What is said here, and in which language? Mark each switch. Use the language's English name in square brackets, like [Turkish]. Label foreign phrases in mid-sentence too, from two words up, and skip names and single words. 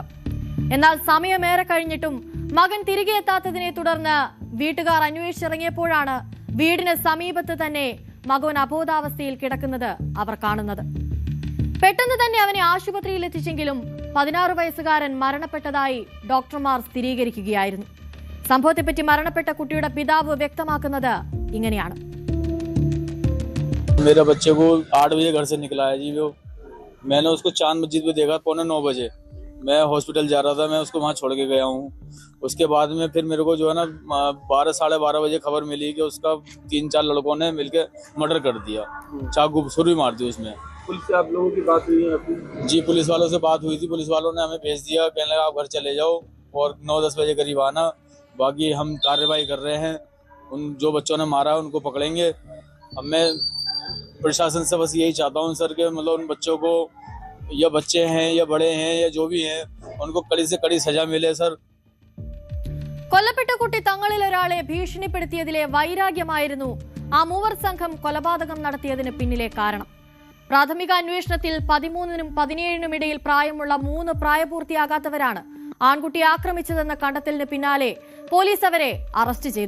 [Malayalam] എന്നാൽ സമയമേറെ കഴിഞ്ഞിട്ടും മകൻ തിരികെ എത്താത്തതിനെ തുടർന്ന് വീട്ടുകാർ അന്വേഷിച്ചിറങ്ങിയപ്പോഴാണ് വീടിന് സമീപത്ത് തന്നെ മകൻ അബോധാവസ്ഥയിൽ കിടക്കുന്നത് അവർ കാണുന്നത്. പെട്ടെന്ന് തന്നെ അവനെ ആശുപത്രിയിൽ എത്തിച്ചെങ്കിലും 16 വയസ്സുകാരൻ മരണപ്പെട്ടതായി ഡോക്ടർമാർ സ്ഥിരീകരിക്കുകയായിരുന്നു. സംഭവത്തെപ്പറ്റി മരണപ്പെട്ട കുട്ടിയുടെ പിതാവ് വ്യക്തമാക്കുന്നത് ഇങ്ങനെയാണ്. [Hindi] मेरे बच्चे को 8 बजे घर से निकला है जी। वो मैंने उसको चांद मस्जिद पे देखा 8:45 बजे। मैं हॉस्पिटल जा रहा था, मैं उसको वहाँ छोड़ के गया हूँ। उसके बाद में फिर मेरे को जो है ना 12 साढ़े 12 बजे खबर मिली कि उसका 3-4 लड़कों ने मिलकर मर्डर कर दिया, चाकू छुरी मार दी उसमें। पुलिस से आप लोगों की बात हुई है अभी? जी, पुलिस वालों से बात हुई थी। पुलिस वालों ने हमें भेज दिया, कहने लगा आप घर चले जाओ और 9-10 बजे करीब आना, बाकी हम कार्रवाई कर रहे हैं, उन जो बच्चों ने मारा है उनको पकड़ेंगे। अब मैं प्रशासन से बस यही चाहता हूँ सर कि मतलब उन बच्चों को, या बच्चे हैं या बड़े हैं या जो भी हैं, उनको कड़ी से कड़ी सजा मिले सर। [Malayalam] കൊല്ലപ്പെട്ട കുട്ടി തങ്ങളിൽ ഒരാളെ ഭീഷണിപ്പെടുത്തിയതിലെ വൈരാഗ്യമായിരുന്നു ആ മൂവർ സംഘം കൊലപാതകം നടത്തിയതിന് പിന്നിലെ കാരണം. പ്രാഥമിക അന്വേഷണത്തിൽ 13-നും 17-നും ഇടയിൽ പ്രായമുള്ള 3 പ്രായപൂർത്തിയാകാത്തവരാണ് ആൺകുട്ടിയെ ആക്രമിച്ചതെന്ന കണ്ടെത്തലിന് പിന്നാലെ പോലീസ് അവരെ അറസ്റ്റ് ചെയ്തു.